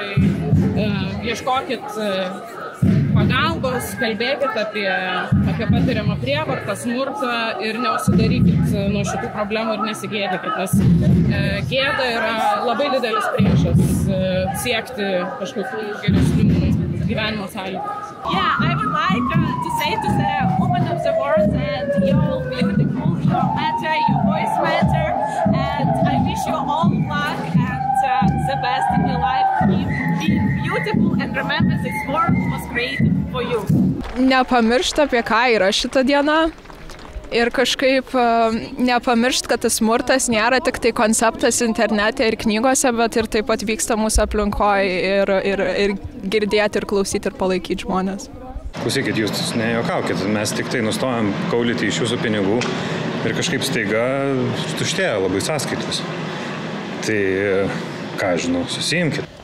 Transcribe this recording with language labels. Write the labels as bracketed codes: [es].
[lt] Tai ieškokit pagalbos, kalbėkit apie patiriamą prievartą, smurtą ir neužsidarykit nuo šitų problemų ir nesigėdykit, nes gėda yra labai didelis priešas siekti kažkokių geresnių gyvenimo sąlygų. [en] Yeah, I would like to say to the women of the world that you're beautiful, you matter, your voice matter, and I wish you all luck and the best in your life. Be beautiful and remember this world was created for you. [lt] Nepamiršt, apie ką yra šita diena. Ir kažkaip nepamiršt, kad tas smurtas nėra tik tai konceptas internete ir knygose, bet ir taip pat vyksta mūsų aplinkoje ir girdėti ir klausyti ir palaikyti žmonės. Klausykit, jūs nejuokaukit, mes tik tai nustojam kaulyti iš jūsų pinigų ir kažkaip staiga tuštėja labai sąskaitos. Tai, ką žinau, susiimkit.